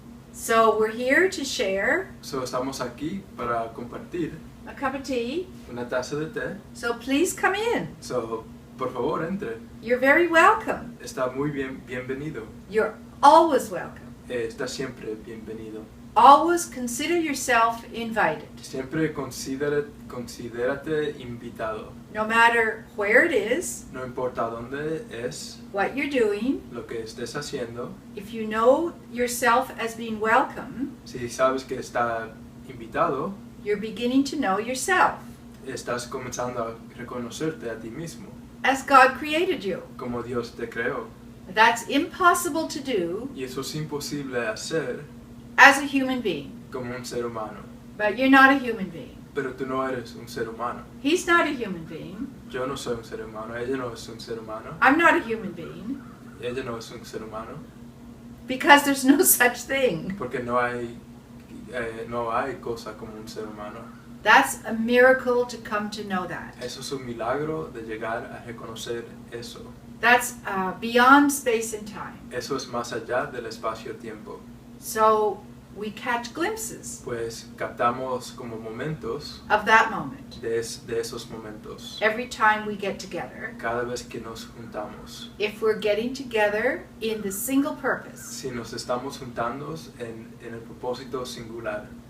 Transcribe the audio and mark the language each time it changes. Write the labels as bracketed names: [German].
[English] So we're here to share [Spanish] So, estamos aquí para compartir [English] a cup of tea. [Spanish] una taza de té. [English] So please come in. [Spanish] So, por favor, entre. [English] You're very welcome. [Spanish] Está muy bienvenido. [English] You're always welcome. [Spanish] Está siempre bienvenido. [English] Always consider yourself invited. [Spanish] Siempre considérate invitado. [English] No matter where it is, [Spanish] No importa dónde es, [English] what you're doing, [Spanish] lo que estés haciendo, [English] if you know yourself as being welcome, [Spanish] si sabes que está invitado, [English] you're beginning to know yourself [Spanish] estás comenzando a reconocerte a ti mismo, [English] as God created you. [Spanish] como Dios te creó. [English] That's impossible to do [Spanish] Y eso es imposible hacer [English] as a human being. [Spanish] como un ser humano. [English] But you're not a human being. [Spanish] Pero tú no eres un ser humano. [English] He's not a human being. [Spanish] Yo no soy un ser humano, ella no es un ser humano, [English] I'm not a human being. [Spanish] ella no es un ser humano, [English] Because there's no such thing. [Spanish] porque no hay cosa como un ser humano. [English] That's a miracle to come to know that. [Spanish] Eso es un milagro de llegar a reconocer eso. [English] That's beyond space and time. [Spanish] Eso es más allá del espacio-tiempo. [English] So we catch glimpses [Spanish] Pues captamos como momentos [English] of that moment [Spanish] de esos momentos [English] every time we get together. [Spanish] cada vez que nos juntamos. [English] If we're getting together in the single purpose. [Spanish] Si nos estamos juntando en el propósito singular.